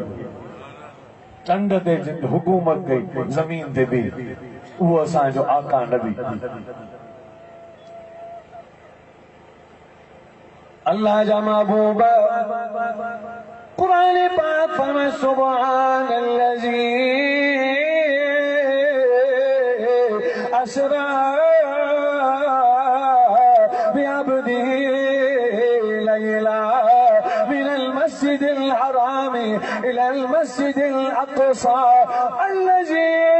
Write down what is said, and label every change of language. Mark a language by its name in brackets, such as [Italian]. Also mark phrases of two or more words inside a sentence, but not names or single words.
[Sindhi] चंड ते हुकूमत कई, ज़मीन ते बि उहो असांजो आका नबी। अल्लाह जा महबूब कुरान पाक फरमाए सुब्हानल्लज़ी [Arabic] असरा المسجد الحرام إلى المسجد الأقصى الذي